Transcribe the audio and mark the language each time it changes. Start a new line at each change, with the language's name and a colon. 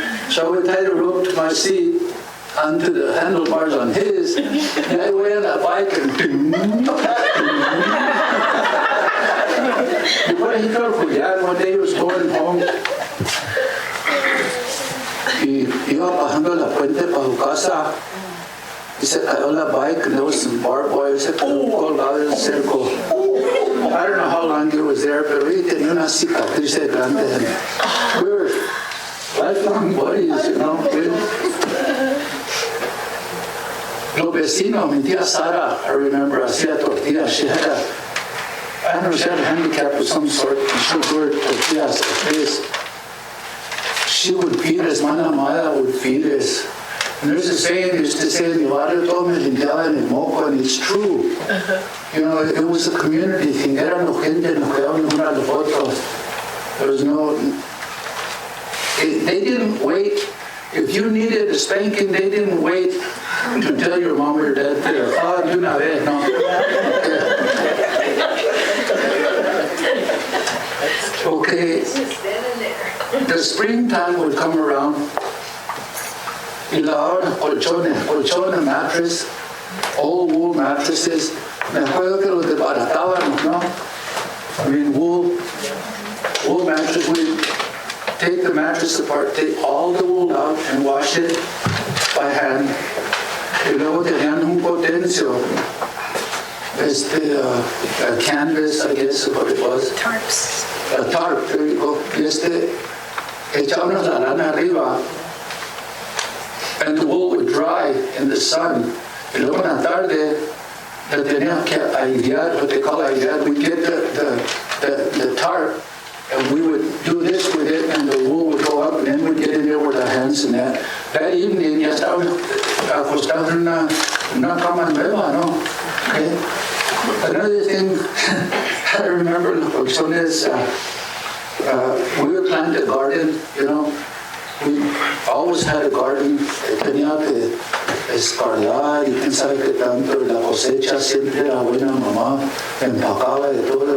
English: So we tied a rope to my seat onto the handlebars on his, and I went on that bike and
Spanish: Después
English: he told Julián, one day he was going home,
Spanish: y iba bajando la puente para su casa, y se cayó la bike,
English: and there was some barbed wire,
Spanish: se quedó colgado del cerco.
English: I don't know how long he was there,
Spanish: pero he tenía una cicatriz grande.
English: We were lifelong buddies, you know.
Spanish: Los vecinos, mi tía Sara,
English: I remember,
Spanish: hacía tortillas.
English: She had I don't know, she had a handicap of some sort, and she would do tortillas like this. She would feed us, Mana Maya would feed us And there's a saying they used to say,
Spanish: mi barrio todo me limpiaba en el moco,
English: and it's true. You know, it was a community thing.
Spanish: Éramos gente, nos cuidaban unos a los otros.
English: There was no, they didn't wait. If you needed a spanking, they didn't wait to tell your mom or your dad,
Spanish: de una vez, no.
English: Okay, the springtime would come around,
Spanish: y la hora, colchones,
English: mattress, old wool mattresses.
Spanish: Me acuerdo que los desbaratábamos, ¿no?
English: I mean, wool mattress, we take the mattress apart, take all the wool out and wash it by hand.
Spanish: Y luego tenían un potencio,
English: a canvas, I guess is what it was. Tarps. A tarp, there you go.
Spanish: Y echábamos la lana arriba,
English: and the wool would dry in the sun.
Spanish: Y luego en la tarde, la teníamos que airear,
English: what they call airear. We'd get the tarp, and we would do this with it, and the wool would go up, and then we'd get in there with our hands and that. That evening,
Spanish: ya estábamos acostados en una cama nueva, ¿no?
English: Okay. Another thing I remember in the colchones, we would plant a garden, you know. We always had a garden.
Spanish: Tenía que escarlar y quién sabe qué tanto. La cosecha siempre era buena, mamá empacaba de todo.